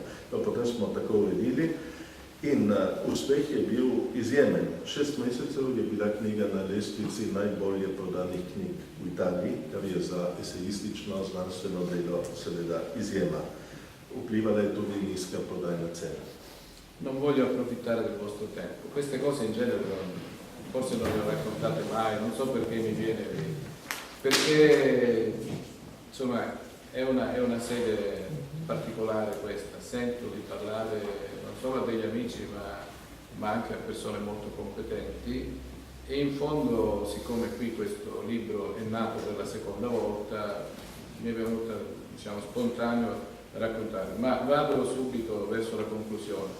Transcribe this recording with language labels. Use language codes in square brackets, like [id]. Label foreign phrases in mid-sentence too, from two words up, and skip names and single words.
[sl] No, potem smo tako uredili in uspeh je bil izjemen. 6 mesecev je bila knjiga na lestvici najbolje prodanih knjig v Italiji, kar je za esejistično znanstveno delo seveda izjema. Vplivala je tudi nizka prodajna cena. [it] Non voglio approfittare del vostro tempo, queste cose in genere forse non le ho raccontate mai, non so perché mi viene lì, perché insomma è una sede particolare questa, sento di parlare non solo a degli amici ma anche a persone molto competenti e in fondo, siccome qui questo libro è nato per la seconda volta, mi è venuto, diciamo, spontaneo raccontare, ma vado subito verso la conclusione.